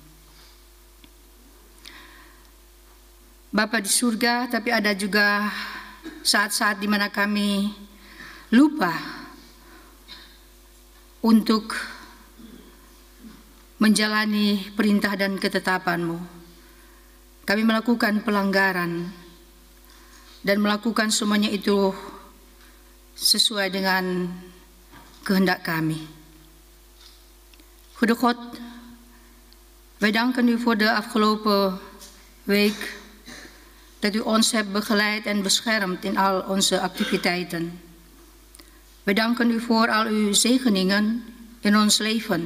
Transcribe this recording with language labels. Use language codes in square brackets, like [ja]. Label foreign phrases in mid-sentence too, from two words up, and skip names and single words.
[id] Bapa di surga, tapi ada juga saat-saat di mana kami lupa untuk menjalani perintah dan ketetapan-Mu. Kami melakukan pelanggaran dan melakukan semuanya itu sesuai dengan kehendak kami. [nl] Goede God, wij danken U voor de afgelopen week dat U ons hebt begeleid en beschermd in al onze activiteiten. We danken U voor al Uw zegeningen in ons leven.